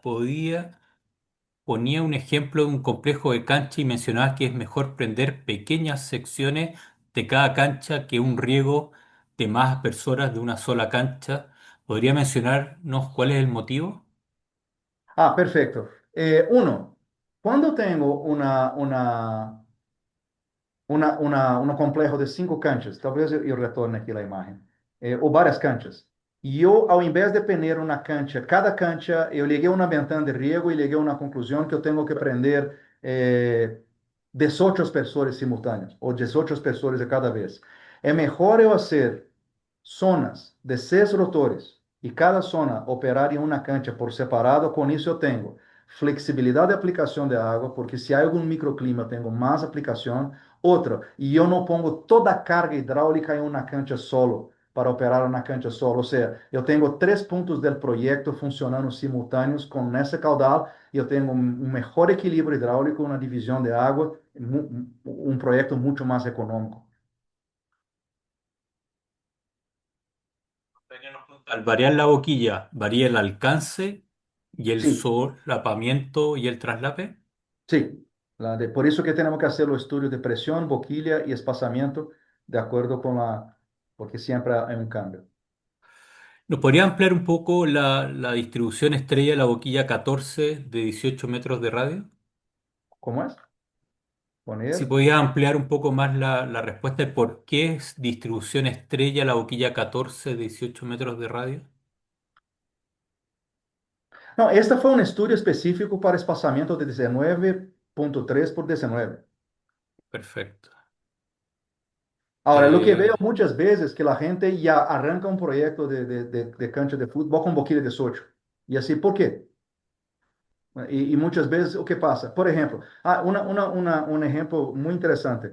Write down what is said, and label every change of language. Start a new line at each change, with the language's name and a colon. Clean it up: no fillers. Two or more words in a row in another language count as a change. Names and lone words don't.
Spanish: Ponía un ejemplo de un complejo de cancha y mencionaba que es mejor prender pequeñas secciones de cada cancha que un riego de más personas de una sola cancha. ¿Podría mencionarnos cuál es el motivo? Ah, perfecto. Uno, cuando tengo un complejo de 5 canchas,
Portuguese: talvez eu retorne aqui a imagem, ou várias canchas. E eu, ao invés de pegar uma cancha, cada cancha, eu liguei uma
Spanish: ventana de riego
Portuguese: e liguei uma conclusão que eu tenho que prender 18 aspersores simultâneos, ou 18 aspersores de cada vez. É melhor eu fazer zonas de 6 rotores e cada zona operar em uma cancha
Spanish: por separado.
Portuguese: Com isso, eu tenho flexibilidade de aplicação de água, porque se há algum microclima, tenho mais aplicação. Outra, e eu não pongo toda a carga hidráulica em uma cancha solo, para operar na cancha solo. Ou seja, eu tenho 3 pontos do projeto funcionando simultâneos com esse caudal e eu tenho um melhor equilíbrio hidráulico, uma divisão de água, um projeto muito mais econômico.
Spanish: Al variar la boquilla, ¿varía el alcance y el
Portuguese: Sim,
Spanish: solapamiento y el traslape?
Portuguese: sim. Por isso que temos que fazer o estudo de pressão, boquilha e espaçamento de acordo com porque sempre há um câmbio.
Spanish: ¿Nos podría ampliar un poco la distribución estrella de la boquilla 14 de 18 metros de radio?
Portuguese: Como é?
Spanish: Si Poner. podías ampliar un poco más la respuesta de por qué es distribución estrella la boquilla 14 de 18 metros de radio.
Portuguese: Não, este foi um estudo específico para espaçamento de 19,3 por 19.
Spanish: Perfecto. Ahora, lo que veo Eh, muchas veces que la gente ya arranca un proyecto de cancha de fútbol con boquilla de 18. Y así, ¿por qué? Y muchas veces, ¿o qué pasa? Por ejemplo, un ejemplo muy interesante.